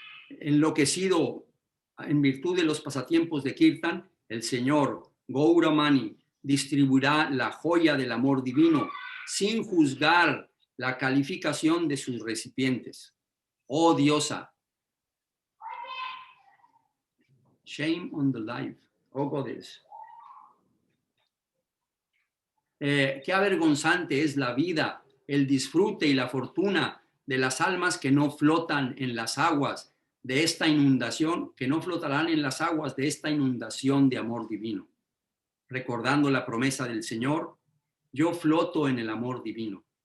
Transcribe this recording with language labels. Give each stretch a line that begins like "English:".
Spanish: Enloquecido en virtud de los pasatiempos de Kirtan, el señor Gauramani distribuirá la joya del amor divino sin juzgar la calificación de sus recipientes. Oh diosa,
English: shame on the life, oh goddess.
Spanish: Qué avergonzante es la vida, el disfrute y la fortuna de las almas que no flotan en las aguas de esta inundación, que no flotarán en las aguas de esta inundación de amor divino. Recordando la promesa del Señor, yo floto en el amor divino.